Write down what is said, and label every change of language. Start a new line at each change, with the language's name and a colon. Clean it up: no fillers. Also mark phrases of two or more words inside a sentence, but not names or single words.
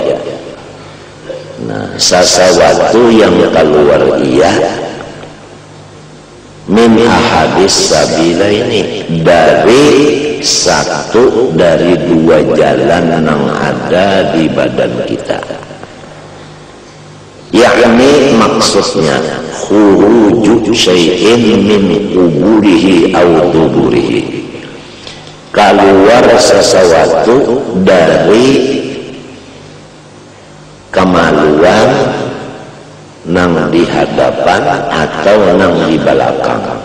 Indonesian: Nah, sesuatu yang keluar iya
Arabic: من أحد السبيل
Indonesian: ini dari satu dari dua jalan yang ada di badan kita. Yakni maksudnya
Arabic: خروج شيء من قبوره أو دبره,
Indonesian: keluar sesuatu dari kemaluan nang di hadapan atau nang di belakang.